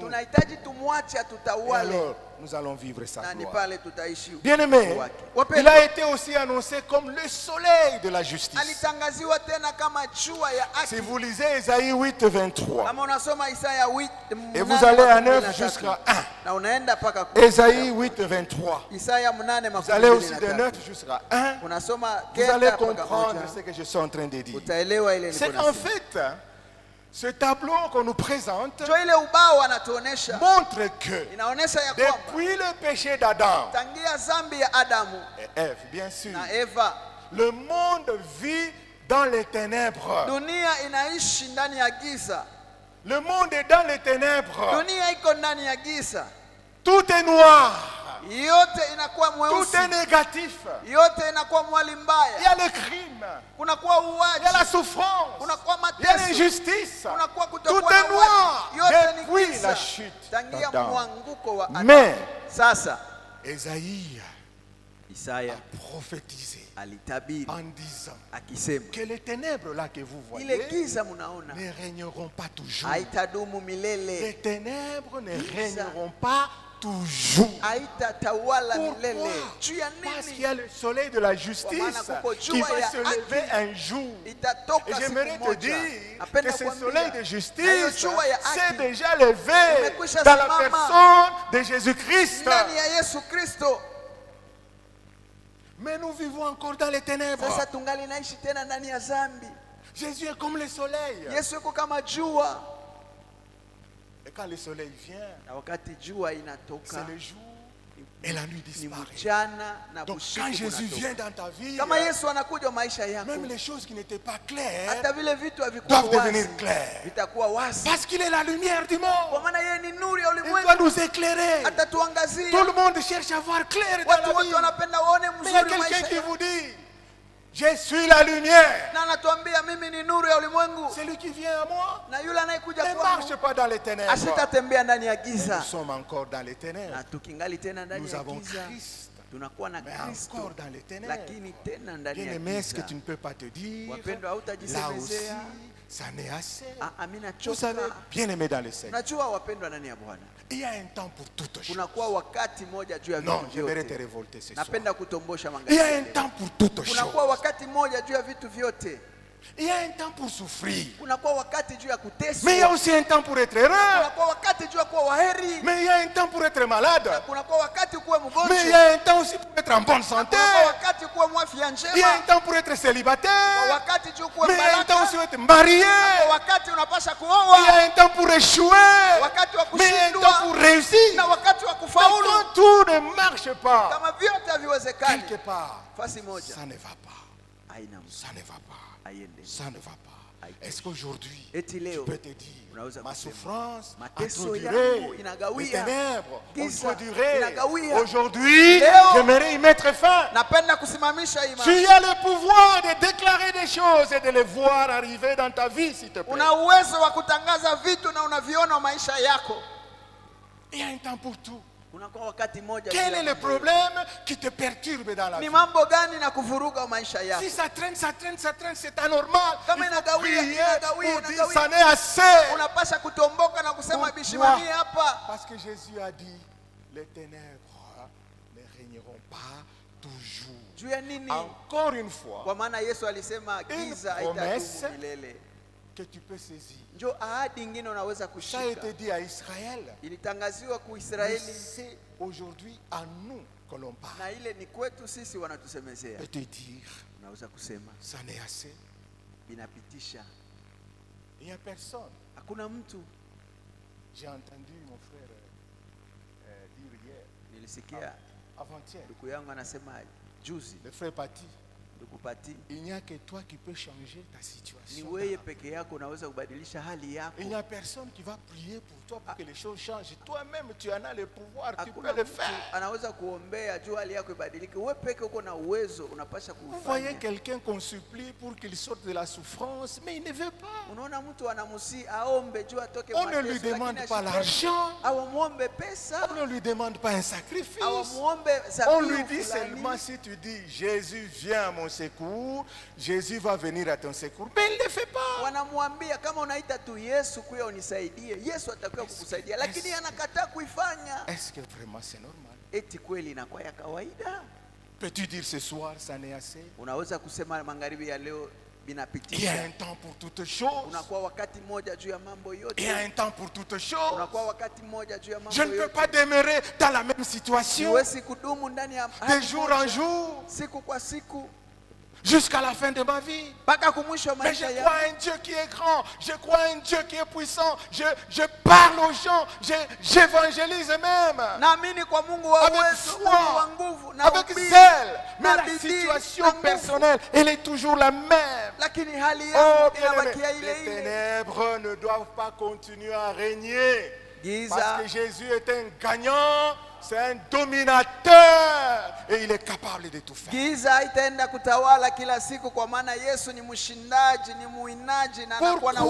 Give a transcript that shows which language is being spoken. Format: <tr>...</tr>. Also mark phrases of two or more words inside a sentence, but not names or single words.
<sw>tunahitaji tumwache</sw> <fr>Et</fr> <sw>atutawale,</sw> <fr>alors, nous allons vivre sa</fr> <sw>na ni</sw> <fr>gloire.</fr> <sw>pale tutaishi</sw> <fr>Bien-aimé,</fr> <sw>wake.</sw> <fr>il</fr> <sw>Wapendwa,</sw> <fr>a été aussi annoncé comme le soleil de la justice.</fr> <sw>alitangaziwa tena kama jua ya</sw> <fr>Si</fr> <sw>haki.</sw> <fr>vous lisez Ésaïe 8, 23,</fr> <sw>Kama unasoma Isaya</sw> <fr>et vous allez à 9</fr> <sw>8:23,</sw> <fr>jusqu'à 1,</fr> <sw>na unaenda mpaka</sw> <fr>Ésaïe 8, 23,</fr> <sw>Isaya</sw> <fr>vous allez aussi de</fr> <sw>8:23,</sw> <fr>9 jusqu'à 1,</fr> <sw>unasoma</sw> <fr>vous allez</fr> <sw>kenda mpaka</sw> <fr>comprendre</fr> <sw>moja,</sw> <fr>ce que je suis en train de dire.</fr> <sw>utaelewa ile</sw> <fr>C'est</fr> <sw>niko</sw> <fr>qu'en</fr> <sw>nasema.</sw> <fr>fait, ce tableau qu'on nous présente</fr> <sw>Ndio ile ubao anatuonesha,</sw> <fr>montre que</fr> <sw>inaonesha ya kwamba</sw> <fr>depuis le péché d'Adam</fr> <sw>tangia dhambi ya Adamu</sw> <fr>et Ève, bien sûr,</fr> <sw>na Eva,</sw> <fr>le monde vit dans les ténèbres.</fr> <sw>dunia inaishi ndani ya giza.</sw> <fr>Le monde est dans les ténèbres.</fr> <sw>Dunia iko ndani ya giza,</sw> <fr>Tout est noir.</fr> <sw>yote inakuwa</sw> <fr>Tout</fr> <sw>mweusi,</sw> <fr>est négatif.</fr> <sw>yote inakuwa mwali</sw> <fr>Il y</fr> <sw>mbaya,</sw> <fr>a le crime.</fr> <sw>kunakuwa</sw> <fr>Il y a la</fr> <sw>uwaji,</sw> <fr>souffrance.</fr> <sw>kunakuwa</sw> <fr>Il y a</fr> <sw>mateso,</sw> <fr>l'injustice.</fr> <sw>kunakuwa</sw> <fr>Tout</fr> <sw>kutokuwa</sw> <fr>est</fr> <sw>na</sw> <fr>noir</fr> <sw>uwaji, yote ni</sw> <fr>depuis</fr> <sw>giza</sw> <fr>la chute</fr> <sw>tangia</sw> <fr>d'Adam.</fr> <sw>mwanguko wa Adamu.</sw> <fr>Mais</fr> <sw>Sasa</sw> <fr>Esaïe</fr> <sw>Isaya</sw> <fr>a prophétisé</fr> <sw>alitabiri</sw> <fr>en disant</fr> <sw>akisema,</sw> <fr>que les ténèbres là que vous</fr> <sw>ile</sw> <fr>voyez</fr> <sw>giza mnaona</sw> <fr>ne régneront pas toujours.</fr> <sw>haitadumu</sw> <fr>Les</fr> <sw>milele,</sw> <fr>ténèbres ne</fr> <sw>Giza.</sw> <fr>régneront pas toujours.</fr> <sw>haitatawala</sw> <fr>Pourquoi?</fr> <sw>milele. Juu ya</sw> <fr>Parce qu'il</fr> <sw>nini?</sw> <fr>y a le soleil de la</fr> <sw>Kwa</sw> <fr>justice</fr> <sw>maana kuko</sw> <fr>qui</fr> <sw>jua</sw> <fr>va</fr> <sw>ya</sw> <fr>se lever</fr> <sw>haki</sw> <fr>un jour.</fr> <sw>itatoka</sw> <fr>Et</fr> <sw>siku</sw> <fr>j'aimerais te</fr> <sw>moja.</sw> <fr>dire que</fr> <sw>Napenda</sw> <fr>ce</fr> <sw>kuambia,</sw> <fr>soleil de</fr> <sw>na hiyo</sw> <fr>justice</fr> <sw>jua ya</sw> <fr>s'est</fr> <sw>haki</sw> <fr>déjà levé</fr> <sw>imekwisha</sw> <fr>dans la</fr> <sw>simama</sw> <fr>personne de Jésus-Christ.</fr> <sw>ndani ya Yesu Kristo.</sw> <fr>Mais nous vivons encore dans les ténèbres.</fr> <sw>Sasa tungali naishi tena ndani ya dhambi.</sw> <fr>Jésus est comme le soleil.</fr> <sw>Yesu yuko kama jua,</sw> <fr>Et quand le soleil vient,</fr> <sw>na wakati jua</sw> <fr>c'est</fr> <sw>inatoka</sw> <fr>le jour et la nuit</fr> <sw>ni</sw> <fr>disparaît.</fr> <sw>mchana na</sw> <fr>Donc</fr> <sw>usiku</sw> <fr>quand Jésus</fr> <sw>unatoka.</sw> <fr>vient dans ta vie,</fr> <sw>Kama Yesu anakuja maisha yako,</sw> <fr>même les choses qui n'étaient pas claires</fr> <sw>hata vile vitu havikuwa</sw> <fr>doivent devenir</fr> <sw>wazi</sw> <fr>claires.</fr> <sw>vitakuwa wazi,</sw> <fr>Parce qu'il est la lumière du</fr> <sw>kwa</sw> <fr>monde.</fr> <sw>maana yeye ni nuru ya</sw> <fr>Il doit</fr> <sw>ulimwengu,</sw> <fr>nous éclairer. Tout</fr> <sw>atatuangazia.</sw> <fr>le monde cherche à voir clair dans</fr> <sw>Watu</sw> <fr>la</fr> <sw>wote</sw> <fr>vie.</fr> <sw>wanapenda waone</sw> <fr>Mais il y a</fr> <sw>mzuri</sw> <fr>quelqu'un</fr> <sw>maisha</sw> <fr>qui</fr> <sw>yako,</sw> <fr>vous dit, je suis la lumière.</fr> <sw>na anatuambia mimi ni nuru ya ulimwengu,</sw> <fr>Celui qui vient à moi</fr> <sw>na yule anayekuja</sw> <fr>ne</fr> <sw>kwangu</sw> <fr>marche pas dans les ténèbres.</fr> <sw>asitatembea ndani ya</sw> <fr>Nous</fr> <sw>giza.</sw> <fr>sommes encore dans les</fr> <sw>Na</sw> <fr>ténèbres.</fr> <sw>tukingali tena ndani</sw> <fr>Nous</fr> <sw>ya</sw> <fr>avons</fr> <sw>giza,</sw> <fr>Christ,</fr> <sw>tunakuwa na</sw> <fr>mais</fr> <sw>Kristo,</sw> <fr>encore dans les ténèbres.</fr> <sw>lakini tena ndani ya</sw> <fr>Bien-aimé, est-ce que</fr> <sw>giza.</sw> <fr>tu ne peux pas te dire,</fr> <sw>Wapendwa,</sw> <fr>là aussi,</fr> <sw>hautajisemezea</sw> <fr>ça n'est assez.</fr> <sw>mimi</sw> <fr>Vous savez,</fr> <sw>nachoka.</sw> <fr>bien-aimé dans le Seigneur,</fr> <sw>Unajua wapendwa ndani ya Bwana,</sw> <fr>il y a un temps pour toutes choses.</fr> <sw>kunakuwa wakati moja juu ya</sw> <fr>Non,</fr> <sw>vitu</sw> <fr>j'aimerais te</fr> <sw>vyote.</sw> <fr>révolter ce soir.</fr> <sw>Napenda kutombosha</sw> <fr>Il y a</fr> <sw>magharibi</sw> <fr>un</fr> <sw>leo.</sw> <fr>temps pour toutes</fr> <sw>Kunakuwa</sw> <fr>choses.</fr> <sw>wakati moja juu ya vitu vyote.</sw> <fr>Il y a un temps pour souffrir.</fr> <sw>Kunakuwa wakati juu ya kuteswa.</sw> <fr>Mais il y a aussi un temps pour être heureux.</fr> <sw>Kunakuwa wakati juu ya kuwa waheri.</sw> <fr>Mais il y a un temps pour être malade.</fr> <sw>Kunakuwa wakati kuwa</sw> <fr>Mais il y</fr> <sw>mgonjwa.</sw> <fr>a un temps aussi pour être en bonne santé.</fr> <sw>Kunakuwa wakati kuwa mwafya</sw> <fr>Il y a un</fr> <sw>njema.</sw> <fr>temps pour être célibataire.</fr> <sw>Wakati juu kuwa</sw> <fr>Mais il y a un temps aussi</fr> <sw>baraka.</sw> <fr>pour être marié.</fr> <sw>Wakati unapasha</sw> <fr>Il y a</fr> <sw>kuoa.</sw> <fr>un temps pour échouer.</fr> <sw>Wakati wa</sw> <fr>Mais il y a un temps pour</fr> <sw>kushindwa.</sw> <fr>réussir.</fr> <sw>Na wakati wa</sw> <fr>Mais</fr> <sw>kufaulu.</sw> <fr>quand tout ne marche pas,</fr> <sw>Kama vyote haviwezekani,</sw> <fr>quelque part,</fr> <sw>fasi moja</sw> <fr>ça ne va pas.</fr> <sw>haina</sw> <fr>Ça ne va pas.</fr> <sw>aiende.</sw> <fr>Ça ne va pas. Est-ce qu'aujourd'hui,</fr> <sw>Eti</sw> <fr>tu</fr> <sw>leo</sw> <fr>peux te dire,</fr> <sw>unaweza</sw> <fr>ma</fr> <sw>kusema,</sw> <fr>souffrance a</fr> <sw>mateso</sw> <fr>trop</fr> <sw>yangu</sw> <fr>duré, les</fr> <sw>inagawia,</sw> <fr>ténèbres ont</fr> <sw>giza</sw> <fr>trop duré.</fr> <sw>inagawia.</sw> <fr>Aujourd'hui,</fr> <sw>Leo,</sw> <fr>j'aimerais y mettre fin.</fr> <sw>napenda kusimamisha</sw> <fr>Tu</fr> <sw>imani.</sw> <fr>as le pouvoir de déclarer des choses et de les voir arriver dans ta vie, s'il te plaît.</fr> <sw>Una uwezo wa kutangaza vitu na unaviona maisha yako.</sw> <fr>Il y a un temps pour tout.</fr> <sw>Unakuwa wakati moja.</sw> <fr>Quel est le problème qui te perturbe dans la</fr> <sw>Ni</sw> <fr>vie?</fr> <sw>mambo gani na kuvuruga maisha yako?</sw> <fr>Si ça traîne, ça traîne, ça traîne, c'est anormal.</fr> <sw>Kama</sw> <fr>Il faut</fr> <sw>inagawia,</sw> <fr>prier</fr> <sw>inagawia,</sw> <fr>pour dire</fr> <sw>inagawia.</sw> <fr>ça n'est assez.</fr> <sw>Unapasha kutomboka na kusema</sw> <fr>Pourquoi?</fr> <sw>bishimamie hapa.</sw> <fr>Parce que Jésus a dit, les ténèbres ne régneront pas toujours.</fr> <sw>Juu ya nini?</sw> <fr>Encore une fois,</fr> <sw>Kwa maana Yesu alisema giza</sw> <fr>promesse</fr> <sw>haitadumu milele.</sw> <fr>que tu peux saisir.</fr> <sw>Njo ahadi nyingine unaweza</sw> <fr>Ça a</fr> <sw>kushika.</sw> <fr>été dit à Israël.</fr> <sw>Ilitangaziwa kwa</sw> <fr>Mais</fr> <sw>Israeli</sw> <fr>c'est aujourd'hui à nous que l'on parle.</fr> <sw>na ile ni kwetu sisi wanatusemezea.</sw> <fr>De te dire,</fr> <sw>Unaweza kusema</sw> <fr>ça n'est assez.</fr> <sw>inapitisha.</sw> <fr>Il n'y a personne.</fr> <sw>Hakuna mtu.</sw> <fr>J'ai entendu mon frère dire hier,</fr> <sw>Nilisikia</sw> <fr>avant-hier,</fr> <sw>ndugu yangu anasema juzi,</sw> <fr>le frère Pati,</fr> <sw>ndugu Pati,</sw> <fr>il n'y a que toi qui peux changer ta</fr> <sw>ni</sw> <fr>situation.</fr> <sw>wewe peke yako unaweza kubadilisha hali yako.</sw> <fr>Il n'y a personne qui va prier pour toi pour que les choses changent. Toi-même, tu en as le pouvoir, tu peux</fr> <sw>Hakuna</sw> <fr>le</fr> <sw>mtu</sw> <fr>faire.</fr> <sw>anaweza kuombea juu hali yako ibadilike. Wewe peke uko na uwezo, unapasha</sw> <fr>Vous voyez</fr> <sw>kufanya.</sw> <fr>quelqu'un qu'on supplie pour qu'il sorte de la souffrance, mais il ne veut pas.</fr> <sw>Unaona mtu anamusi aombe juu atoke</sw> <fr>On ne lui</fr> <sw>mateso,</sw> <fr>demande</fr> <sw>lakini</sw> <fr>pas</fr> <sw>ashike.</sw> <fr>l'argent,</fr> <sw>Awamuombe pesa,</sw> <fr>on ne lui demande pas un sacrifice.</fr> <sw>awamuombe</sw> <fr>On lui</fr> <sw>zabihu</sw> <fr>dit</fr> <sw>fulani.</sw> <fr>seulement si tu dis Jésus viens à mon secours, Jésus va venir à ton secours. Mais il ne le fait pas.</fr> <sw>Wanamwambia kama unaita tu Yesu kuya unisaidie, Yesu atakuwa kukusaidia, lakini anakataa kuifanya.</sw> <fr>Est-ce que vraiment c'est normal?</fr> <sw>Eti kweli inakuwa ya kawaida?</sw> <fr>Peux-tu dire ce soir, ça n'est assez?</fr> <sw>Unaweza kusema magharibi ya leo</sw> <fr>Il y a</fr> <sw>binapitisha.</sw> <fr>un temps pour toutes choses.</fr> <sw>Unakuwa wakati mmoja juu ya mambo</sw> <fr>Il y a</fr> <sw>yote.</sw> <fr>un temps pour toutes choses.</fr> <sw>Unakuwa wakati mmoja juu ya mambo</sw> <fr>Je ne peux</fr> <sw>yote.</sw> <fr>pas demeurer dans la même situation</fr> <sw>Siwezi kudumu ndani ya</sw> <fr>de</fr> <sw>hali</sw> <fr>jour</fr> <sw>moja,</sw> <fr>en jour</fr> <sw>siku kwa siku</sw> <fr>jusqu'à la fin de ma vie.</fr> <sw>mpaka kumwisho wa</sw> <fr>Mais je</fr> <sw>maisha</sw> <fr>crois</fr> <sw>yangu.</sw> <fr>à un Dieu qui est grand, je crois à un Dieu qui est puissant, je parle aux gens, j'évangélise même.</fr> <sw>Naamini kwa Mungu wa</sw> <fr>Avec</fr> <sw>uwezo,</sw> <fr>foi,</fr> <sw>Mungu wa nguvu na</sw> <fr>avec</fr> <sw>ubiri,</sw> <fr>zèle. Mais</fr> <sw>na</sw> <fr>la</fr> <sw>bidii,</sw> <fr>situation</fr> <sw>na nguvu.</sw> <fr>personnelle, elle est toujours la même.</fr> <sw>Lakini hali</sw> <fr>Oh,</fr> <sw>yangu</sw> <fr>bien-aimé,</fr> <sw>inabakia ile</sw> <fr>les</fr> <sw>ile.</sw> <fr>ténèbres ne doivent pas continuer à régner.</fr> <sw>Giza</sw> <fr>Parce que Jésus est un gagnant, c'est un dominateur et il est capable de tout faire.</fr> <sw>Giza itaenda kutawala kila siku, kwa maana Yesu ni mshindaji, ni muinaji na anakuwa na</sw>